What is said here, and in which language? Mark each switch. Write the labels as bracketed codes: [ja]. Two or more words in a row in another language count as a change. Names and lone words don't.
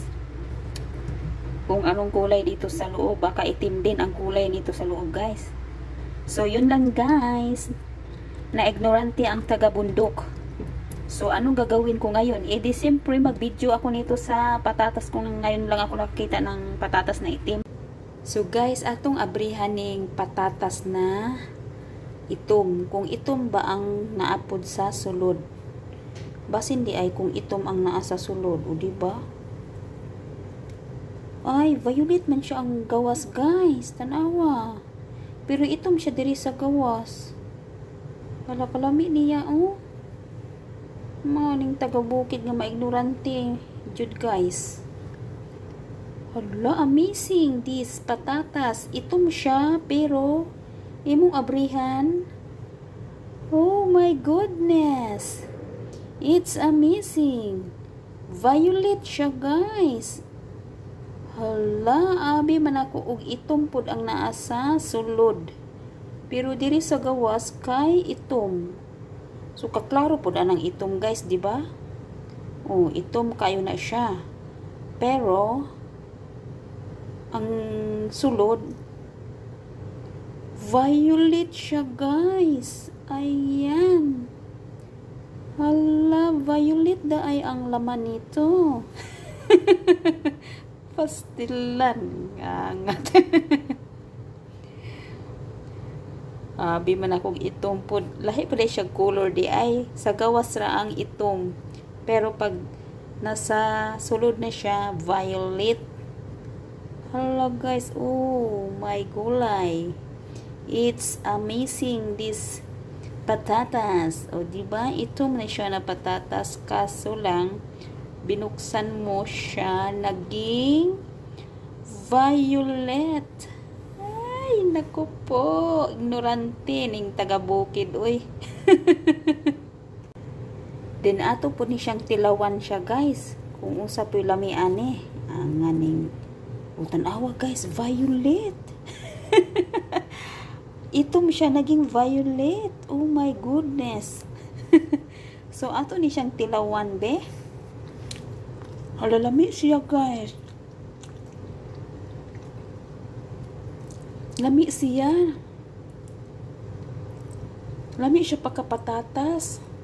[tl] Kung anong kulay dito sa loob, baka itim din ang kulay nito sa loob guys. So yun lang guys. Na-ignorante ang taga-bundok. So anong gagawin ko ngayon? Di siyempre mag-video ako nito sa patatas kung ngayon lang ako nakakita ng patatas na itim. [ceb] So guys, atong abrihan ning patatas na itom. Kung itom ba ang naapod sa sulod? Basin di ay kung itom ang naa sa sulod, o diba? Ay, violet man siya ang gawas guys, tanawa. Pero itom siya diri sa gawas. Wala kalami niya, Maning taga-bukid nga maignorante, jud guys. Hala, [en] amazing this patatas. [ceb] Itom siya pero imong abrihan. [en] Oh my goodness. It's amazing. [ceb] Violet siya guys. Hala, abi man ako og itom pod ang naa sa sulod. Pero diri sa gawas kay itom. So kaklaro pod anang itom guys, di ba? Itom kayo na siya. Pero ang sulod violet siya guys. Ayan. [tl] Hala, violet da ay ang laman nito. [ceb] Pastilan. Angat. Abi man akong itom po. Lahi pa siya color di ay. Sa gawas ra ang itom. Pero pag nasa sulod na siya, violet. Hala guys. [en] Oh my gulay. It's amazing this patatas. Diba? [ceb] Itom na siya na patatas. [tl] Kaso lang, binuksan mo siya, naging violet. Ay, naku po. [ceb] Ignorante ning taga-bukid, uy. Then, ato po ni siyang tilawan siya, guys. Kung usa po yung lamian ang aning tanawa, guys. Violet. Itom siya naging violet. [en] Oh my goodness. [ceb] So ato ni siyang tilawan be. Halalami siya guys. Lami siya. Lami siya pagkapatatas.